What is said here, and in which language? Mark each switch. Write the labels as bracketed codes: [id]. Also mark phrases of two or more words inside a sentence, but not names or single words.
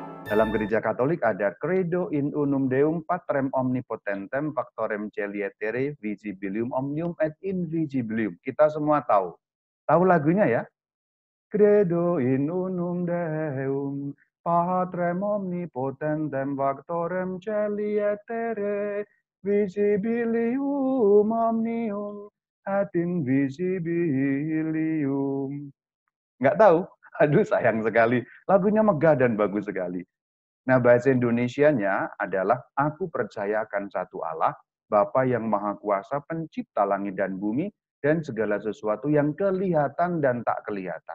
[id] Dalam gereja Katolik ada [la] Credo in unum Deum patrem omnipotentem factorem celietere visibilium omnium et invisibilium. [id] Kita semua tahu. Tahu lagunya ya? [la] Credo in unum Deum patrem omnipotentem factorem celietere visibilium omnium et invisibilium. [id] Nggak tahu? Aduh sayang sekali. Lagunya megah dan bagus sekali. Nah, bahasa Indonesianya adalah aku percaya akan satu Allah, Bapa yang Maha Kuasa, pencipta langit dan bumi, dan segala sesuatu yang kelihatan dan tak kelihatan.